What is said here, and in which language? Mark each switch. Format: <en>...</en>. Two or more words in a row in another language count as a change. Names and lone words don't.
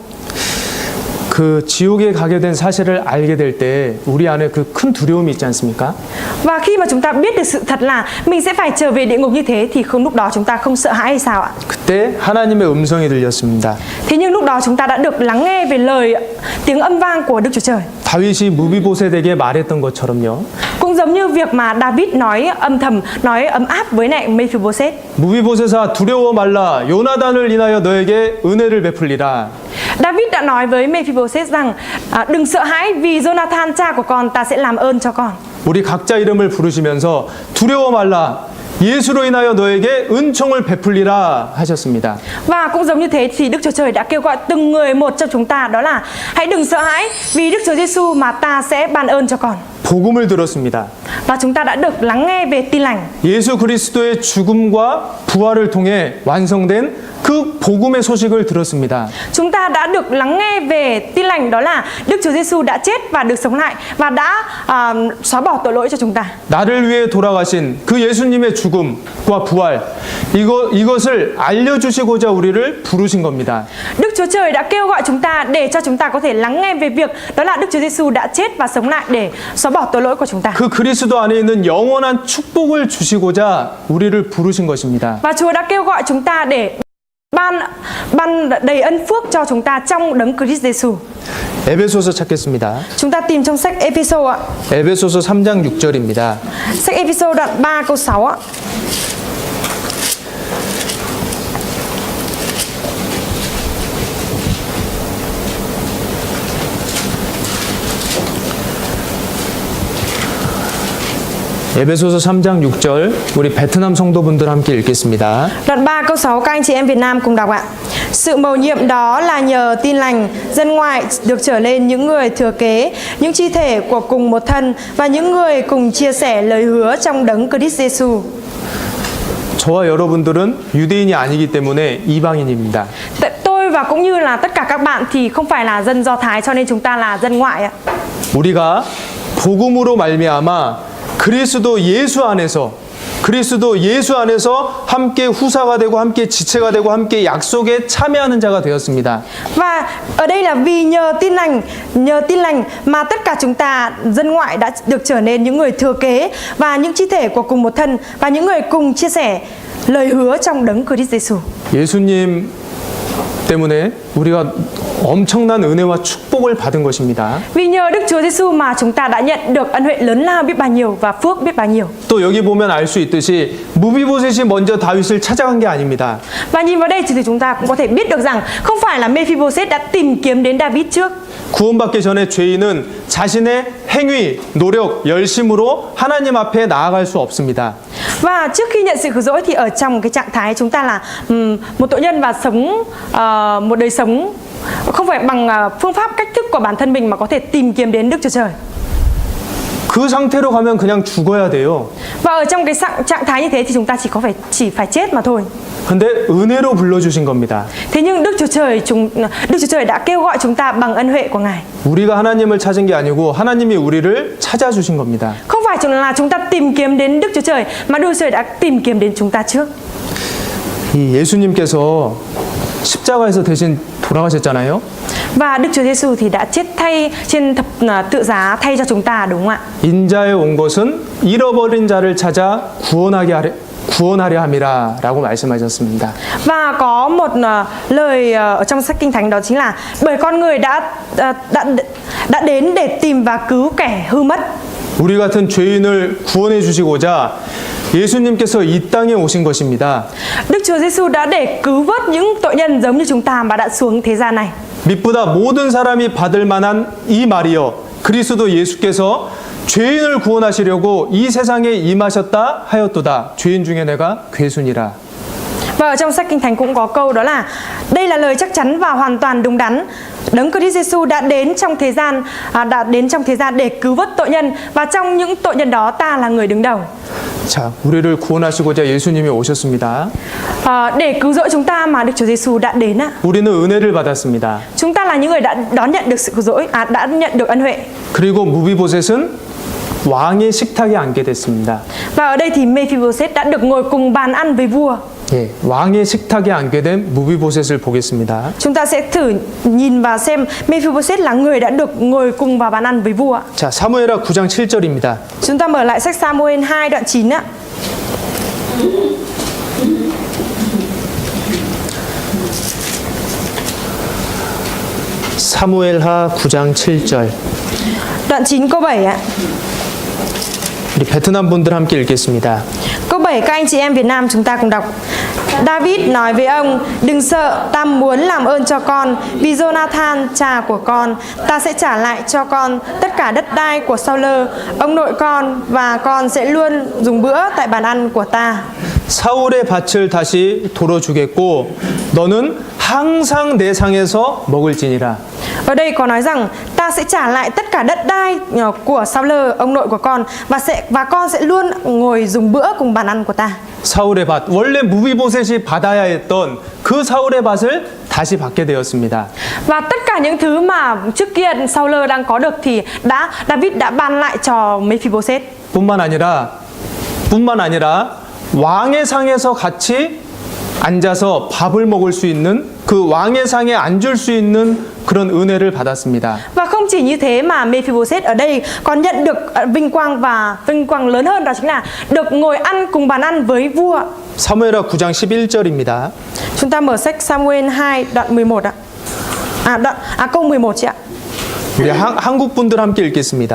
<ko>그 지옥에 가게 된 사실을 알게 될 때 우리 안에 그 큰 두려움이 있지 않습니까?</ko> <vi>Và khi mà chúng ta biết được sự thật là mình sẽ phải trở về địa ngục như thế thì lúc đó chúng ta không sợ hãi hay sao ạ?</vi> <ko>그때 하나님의 음성이 들렸습니다.</ko> <vi>Thế nhưng lúc đó chúng ta đã được lắng nghe về tiếng âm vang của Đức Chúa Trời.</vi> <ko>다윗이 무비보셋에게 말했던 것처럼요.</ko> <vi>Cũng giống như việc mà David nói âm thầm, nói ấm áp với lại Mephibosheth.</vi> <ko>무비보셋아 두려워 말라 요나단을 인하여 너에게 은혜를 베풀리라.</ko> <vi>David đã nói với Mephibosheth rằng đừng sợ hãi vì Jonathan cha của con, ta sẽ làm ơn cho con.</vi> <ko>우리 각자 이름을 부르시면서 두려워 말라. 예수로 인하여 너에게 은총을 베풀리라 하셨습니다.</ko> <vi>Và cũng giống như thế thì Đức Chúa Trời đã kêu gọi từng người một trong chúng ta, đó là hãy đừng sợ hãi vì Đức Chúa Giêsu mà ta sẽ ban ơn cho con.</vi> <ko>복음을 들었습니다.</ko> <vi>Và chúng ta đã được lắng nghe về tin lành.</vi> <ko>예수 그리스도의 죽음과 부활을 통해 완성된 그 복음의 소식을 들었습니다.</ko> <vi>Chúng ta đã được lắng nghe về tin lành, đó là Đức Chúa Giêsu đã chết và được sống lại và đã xóa bỏ tội lỗi cho chúng ta.</vi> <ko>나를 위해 돌아가신 그 예수님의 죽음과 부활 이것을 알려주시고자 우리를 부르신 겁니다.</ko> <vi>Đức Chúa Trời đã kêu gọi chúng ta để cho chúng ta có thể lắng nghe về việc đó là Đức Chúa Giêsu đã chết và sống lại để xóa bỏ tội lỗi của chúng ta.</vi> <ko>그 그리스도 안에 있는 영원한 축복을 주시고자 우리를 부르신 것입니다.</ko> <vi>Và Chúa đã kêu gọi chúng ta để ban đầy ân phước cho chúng ta trong đấng Christ Giêsu.</vi> <ko>에베소서 찾겠습니다.</ko> <vi>Chúng ta tìm trong sách Ephesos ạ.</vi> <ko>에베소서 3장 6절입니다.</ko> <vi>Sách Ephesos đoạn 3 câu 6 ạ.</vi> <ko>에베소서 3장 6절 우리 베트남 성도분들 함께 읽겠습니다.</ko> <vi>Đoạn 3 câu 6 các anh chị em Việt Nam cùng đọc ạ. Sự mầu nhiệm đó là nhờ tin lành, dân ngoại được trở lên những người thừa kế, những chi thể của cùng một thân và những người cùng chia sẻ lời hứa trong đấng Christ Giêsu.</vi> <ko>저와 여러분들은 유대인이 아니기 때문에 이방인입니다.</ko> <vi>Tôi và cũng như là tất cả các bạn thì không phải là dân Do Thái, cho nên chúng ta là dân ngoại ạ.</vi> <ko>우리가 복음으로 말미암아 그리스도 예수 안에서 함께 후사가 되고 함께 지체가 되고 함께 약속에 참여하는 자가 되었습니다.</ko> <vi>Và ở đây là vì nhờ tin lành mà tất cả chúng ta dân ngoại đã được trở nên những người thừa kế và những chi thể của cùng một thân và những người cùng chia sẻ lời hứa trong đấng Christ Giêsu.</vi> <ko>예수님 때문에 우리가 엄청난 은혜와 축복을 받은 것입니다.</ko> <vi>Vì nhờ Đức Chúa Giêsu mà chúng ta đã nhận được ân huệ lớn lao biết bao nhiêu và phước biết bao nhiêu.</vi> <ko>또 여기 보면 알 수 있듯이 무비보셋이 먼저 다윗을 찾아간 게 아닙니다.</ko> <vi>Và nhìn vào đây thì chúng ta cũng có thể biết được rằng không phải là Mephibosheth đã tìm kiếm đến David trước.</vi> <ko>구원받기 전에 죄인은 자신의 행위, 노력, 열심으로 하나님 앞에 나아갈 수 없습니다.</ko> <vi>Và trước khi nhận sự cứu rỗi thì ở trong cái trạng thái chúng ta là một tội nhân và sống một đời sống không phải bằng phương pháp cách thức của bản thân mình mà có thể tìm kiếm đến Đức Chúa Trời.</vi> <ko>그 상태로 가면 그냥 죽어야 돼요.</ko> <vi>Và ở trong cái trạng thái như thế thì chúng ta chỉ phải chết mà thôi.</vi> <ko>근데 은혜로 불러주신 겁니다.</ko> <vi>Thế nhưng Đức Chúa Trời đã kêu gọi chúng ta bằng ân huệ của Ngài.</vi> <ko>우리가 하나님을 찾은 게 아니고 하나님이 우리를 찾아주신 겁니다.</ko> <vi>Không phải là chúng ta tìm kiếm đến Đức Chúa Trời mà Đức Chúa Trời đã tìm kiếm đến chúng ta trước.</vi> <ko>이 예수님께서 십자가에서 대신 돌아가셨잖아요.</ko> <vi>Và Đức Chúa Giêsu thì đã chết thay trên thập tự giá thay cho chúng ta, đúng không ạ?</vi> <ko>인자에 온 것은 잃어버린 자를 찾아 구원하려 함이라라고 말씀하셨습니다.</ko> <vi>Và có một lời ở trong sách Kinh Thánh, đó chính là bởi con người đã đến để tìm và cứu kẻ hư mất.</vi> <ko>우리 같은 죄인을 구원해 주시고자 예수님께서 이 땅에 오신 것입니다.</ko> <vi>Đức Chúa Giêsu đã để cứu vớt những tội nhân giống như chúng ta mà đã xuống thế gian này.</vi> <ko>밑보다 모든 사람이 받을 만한 이 말이여 그리스도 예수께서 죄인을 구원하시려고 이 세상에 임하셨다 하였도다. 죄인 중에 내가 괴순이라.</ko> <vi>Và ở trong sách Kinh Thánh cũng có câu đó là đây là lời chắc chắn và hoàn toàn đúng đắn. Đấng Christ Giêsu đã đến trong thế gian để cứu vớt tội nhân, và trong những tội nhân đó ta là người đứng đầu.</vi> <ko>자, 우리를 구원하시고자 예수님이 오셨습니다.</ko> <vi>Để cứu rỗi chúng ta mà Đức Chúa Giêsu đã đến ạ.</vi> <ko>우리는 은혜를 받았습니다.</ko> <vi>Chúng ta là những người đã đón nhận được sự cứu rỗi, đã nhận được ân huệ.</vi> <ko>그리고 무비보셋은 왕의 식탁에 앉게 됐습니다.</ko> <vi>Và ở đây thì Mephibosheth đã được ngồi cùng bàn ăn với vua.</vi> <ko>예, 왕의 식탁에 앉게 된 무비보셋을 보겠습니다.</ko> <vi>Chúng ta sẽ thử nhìn và xem Mephibosheth là người đã được ngồi cùng vào bàn ăn với vua.</vi> <ko>자, 사무엘하 9장 7절입니다.</ko> <vi>Chúng ta mở lại sách Sa-mu-ên 2 đoạn 9 ạ.</vi> <ko>사무엘하 9장 7절.</ko> <vi>Đoạn 9 câu 7 ạ.</vi> <ko>우리 베트남 분들 함께 읽겠습니다.</ko> <vi>Câu 7 7 các anh chị em Việt Nam chúng ta cùng đọc. David nói với ông: đừng sợ, ta muốn làm ơn cho con, vì Jonathan cha của con, ta sẽ trả lại cho con tất cả đất đai của Saul ông nội con, và con sẽ luôn dùng bữa tại bàn ăn của ta.</vi> <ko>사울의 밭을 다시 돌어주겠고 너는 항상 내 상에서 먹을지니라.</ko> <vi>Ở đây có nói rằng ta sẽ trả lại tất cả đất đai của Saul ông nội của con, và con sẽ luôn ngồi dùng bữa cùng bàn ăn của ta.</vi> <ko>사울의 밭, 원래 무비보셋이 받아야 했던 그 사울의 밭을 다시 받게 되었습니다.</ko> <vi>Và tất cả những thứ mà trước kia Saul đang có được thì David đã ban lại cho Mephibosheth.</vi> <ko>뿐만 아니라 왕의 상에서 같이 앉아서 밥을 먹을 수 있는, 그 왕의 상에 앉을 수 있는 그런 은혜를 받았습니다.</ko> <vi>Và không chỉ như thế mà Mephibosheth ở đây còn nhận được vinh quang, và vinh quang lớn hơn đó chính là được ngồi ăn cùng bàn ăn với vua.</vi> <ko>사무엘하 9장 11절입니다.</ko> <vi>Chúng ta mở sách Samuel 2 đoạn 11 ạ. Câu 11 chị ạ.</vi> <ko>우리 한국 분들 함께 읽겠습니다.</ko>